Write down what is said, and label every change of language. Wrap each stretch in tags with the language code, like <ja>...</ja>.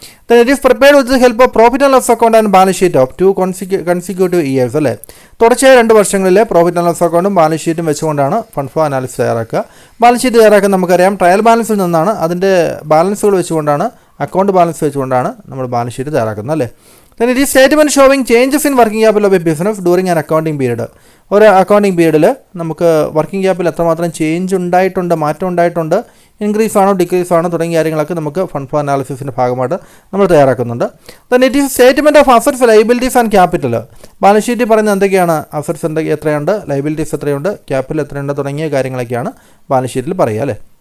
<en>Then it is prepared with the help of profit and loss account and balance sheet of 2 consecutive years അല്ലേ.</en> <ml>തുടർച്ചയായ 2 വർഷങ്ങളിലെ profit and loss അക്കൗണ്ടും balance ഷീറ്റും വെച്ചുകൊണ്ടാണ് fund flow analysis തയ്യാറാക്കുക. Balance sheet തയ്യാറാക്കാൻ നമുക്കറിയാം ട്രയൽ ബാലൻസിൽ നിന്നാണ്, അതിൻ്റെ ബാലൻസുകൾ വെച്ചുകൊണ്ടാണ്, അക്കൗണ്ട് ബാലൻസ് വെച്ചുകൊണ്ടാണ് നമ്മൾ ബാലൻസ് ഷീറ്റ് തയ്യാറാക്കുന്നത് അല്ലേ.</ml> <en>Then it is statement showing changes in working capital of a business during an accounting period.</en> <ml>ഒരു അക്കൗണ്ടിങ് പീരീഡിൽ നമുക്ക് വർക്കിംഗ് ക്യാപിറ്റൽ എത്രമാത്രം ചേഞ്ച് ഉണ്ടായിട്ടുണ്ട്, മാറ്റം ഉണ്ടായിട്ടുണ്ട്, ഇൻക്രീസ് ആണോ ഡിക്രീസ് ആണോ തുടങ്ങിയ കാര്യങ്ങളൊക്കെ നമുക്ക് ഫണ്ട് ഫ്ലോ അനാലിസിസിൻ്റെ ഭാഗമായിട്ട് നമ്മൾ തയ്യാറാക്കുന്നുണ്ട്.</ml> <en>Then it is statement of assets, liabilities and capital.</en> <ml>Balance ഷീറ്റിൽ പറയുന്നത് എന്തൊക്കെയാണ്, അസറ്റ്സ് എത്രയുണ്ട്, ലൈബിലിറ്റീസ് എത്രയുണ്ട്, ക്യാപിറ്റൽ എത്രയുണ്ട് തുടങ്ങിയ കാര്യങ്ങളൊക്കെയാണ് ബാലൻസ് ഷീറ്റിൽ പറയുക അല്ലേ.</ml>